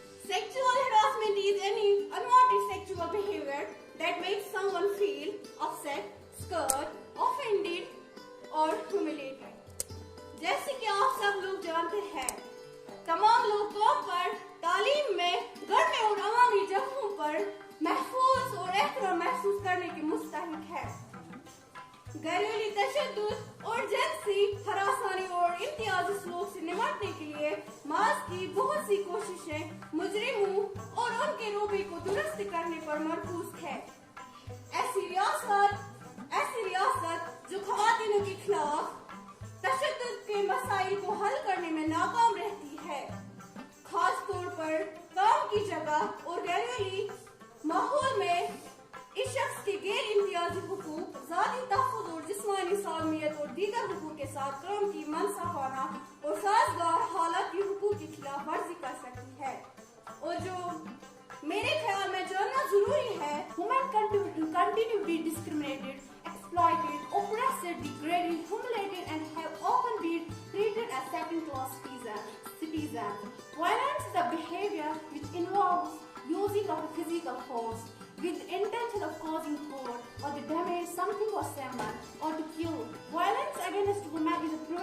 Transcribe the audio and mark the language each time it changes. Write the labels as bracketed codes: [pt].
[en] Sexual harassment is any unwanted sexual behavior that makes someone feel upset, scared, offended [ur] اور [en] humiliated. [ur] جیسے کہ آپ سب لوگ جانتے ہیں تمام لوگ قوم پر، تعلیم میں، گھر میں اور عوامی جگہوں پر محفوظ اور احترام محسوس کرنے کے مستحق ہے. گھریلو تشدد اور جنسی ہراسانی اور امتیازی سلوک سے نمٹنے کے لیے محض کی بہت سی کوششیں مجرموں اور ان کے رویے کو درست کرنے پر مرکوز ہے. ایسی ریاست جو خواتین کے خلاف تشدد کے مسائل کو حل کرنے میں ناکام رہتی ہے، خاص طور پر کام کی جگہ اور گھریلو ماحول میں اس شخص کے غیر امتیازی حقوق، ذاتی تحفظ اور جسمانی سالمیت اور دیگر حقوق کے ساتھ کام کی منصفانہ اور سازگار حالت کی حقوق کی خلاف ورزی کر سکتی ہے. اور جو میرے خیال میں جاننا ضروری ہے، [en] women continue to be discriminated, exploited, oppressed, degraded, humiliated and have often been treated as second-class citizens. Violence is a behavior which involves using of physical force with the intention of causing hurt or to damage something or someone or to kill. Violence against women is a